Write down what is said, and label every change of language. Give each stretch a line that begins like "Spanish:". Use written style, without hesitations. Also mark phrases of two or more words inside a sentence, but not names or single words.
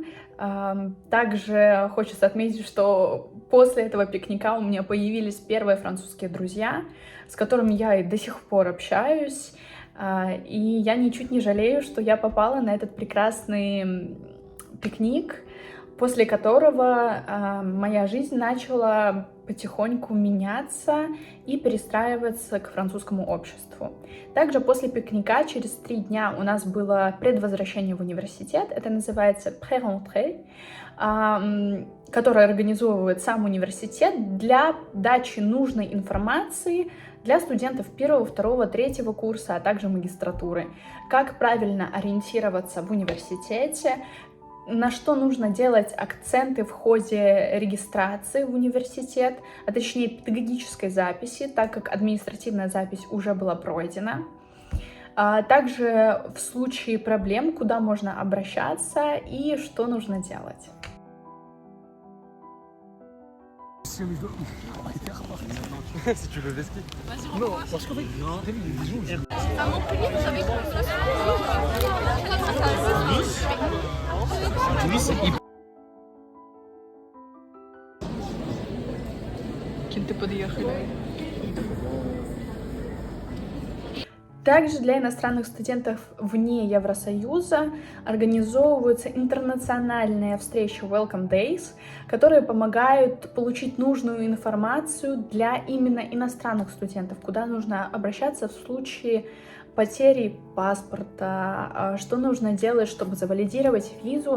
Russian: Также хочется отметить, что после этого пикника у меня появились первые французские друзья, с которыми я и до сих пор общаюсь, и я ничуть не жалею, что я попала на этот прекрасный пикник, после которого моя жизнь начала потихоньку меняться и перестраиваться к французскому обществу. Также после пикника через 3 дня у нас было предвозвращение в университет, это называется pré-rentrée, которое организовывает сам университет для дачи нужной информации для студентов 1, 2, 3 курса, а также магистратуры. Как правильно ориентироваться в университете, на что нужно делать акценты в ходе регистрации в университет, а точнее педагогической записи, так как административная запись уже была пройдена. Также в случае проблем, куда можно обращаться и что нужно делать.
French: Si tu veux le ski. Non, parce que non,
Russian: Кем-то подъехали. Также для иностранных студентов вне Евросоюза организовываются интернациональные встречи
English: Welcome Days,
Russian: которые помогают получить нужную информацию для именно иностранных студентов, куда нужно обращаться в случае потери паспорта, что нужно делать, чтобы завалидировать визу.